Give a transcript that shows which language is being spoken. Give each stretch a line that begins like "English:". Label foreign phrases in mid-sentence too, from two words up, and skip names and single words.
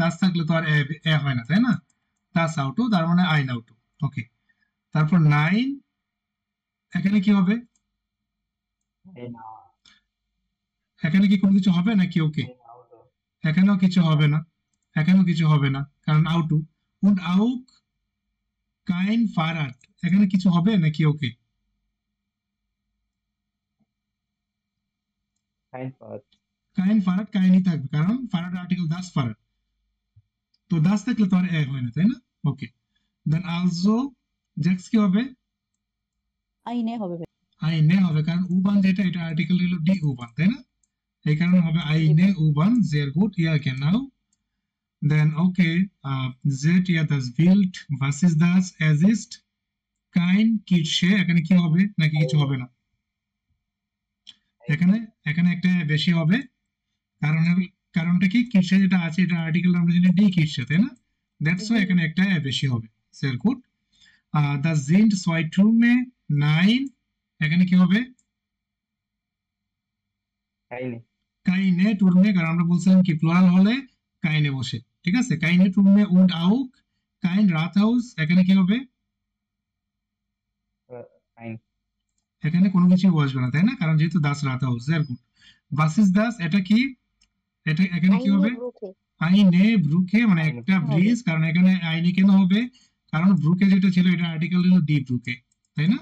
Bangla: দাস থাকলে তো আর এ হয় না, তাই না?
German: das Auto
Bangla: তার মানে
German: ein Auto.
Bangla: ওকে, তারপর 9 এখানে কি হবে? এখানে কি কোনো কিছু হবে নাকি? ওকে, এখানেও কিছু হবে না, এখানেও কিছু হবে না কারণ আউটু।
German: und auch kein Fahrrad,
Bangla: এখানে কিছু হবে নাকি? ওকে,
German: kein Fahrrad
Bangla: কাইনই থাকবে কারণ ফারাড আর্টিকেল
German: das Fahrrad,
Bangla: তো দাস থাকলে তো আর এ হয় না, তাই না? ওকে, দেন
German: also sechs
Bangla: কি হবে? আইনে হবে ভাই। আইনে হবে কারণ উবান যেটা এটা আর্টিকেল হলো
German: die U-Bahn,
Bangla: তাই না? এই কারণে হবে
German: eine U-Bahn. sehr gut, ja genau.
English: Then okay,
German: seht ihr das Bild? Was ist das? Es ist kein Kirche,
Bangla: এখানে কি হবে নাকি কিছু হবে না? এখানে একটা বেশি হবে কারণটা কি? কিরশে যেটা আছে এটা আর্টিকেল আমরা জানি
German: die Kirche,
Bangla: তাই না?
English: that's why
Bangla: এখানে একটা বেশি হবে।
German: sehr gut. Das sind zwei Türme, nein,
Bangla: এখানে কি হবে?
German: keine Türme,
Bangla: কারণ আমরা বলছিলাম কি প্লুরাল হলে কাইনে বসে, ঠিক আছে?
German: keine Türme und auch kein Rathaus,
Bangla: এখানে কি হবে?
German: Ein.
Bangla: এখানে কোনো কিছু বসবে না, তাই না? কারণ যেহেতু
German: das Rathaus,
English: very good.
German: was ist das,
Bangla: এটা কি? এটা এখানে কি হবে?
German: eine Brücke,
Bangla: মানে একটা ব্রিজ, কারণ এখানে আইনে কেন হবে? কারণ ব্রুকে যেটা ছিল এটা আর্টিকেল হলো
German: die Brücke,
Bangla: তাই না?